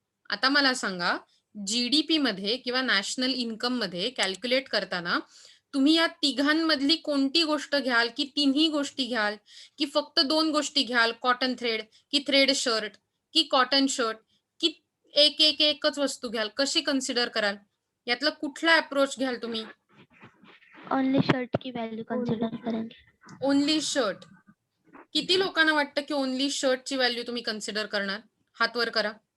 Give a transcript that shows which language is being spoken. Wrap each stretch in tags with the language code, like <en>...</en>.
<mr>आता मला सांगा, जीडीपी मध्ये किंवा नॅशनल इन्कम मध्ये कॅल्क्युलेट करताना तुम्ही या तिघांमधली कोणती गोष्ट घ्याल, की तिन्ही गोष्टी घ्याल, की फक्त 2 गोष्टी घ्याल, कॉटन थ्रेड की थ्रेड शर्ट की कॉटन शर्ट, की एकच वस्तू घ्याल, कशी कन्सिडर कराल, यातला कुठला अप्रोच घ्याल तुम्ही.</mr> <hi>ओनली शर्ट की वैल्यू कंसिडर करेंगे.</hi> <en>Only shirt.</en> <mr>किती लोकांना वाटतं की ओनली शर्टची व्हॅल्यू तुम्ही कन्सिडर करणार. हात वर करा.</mr>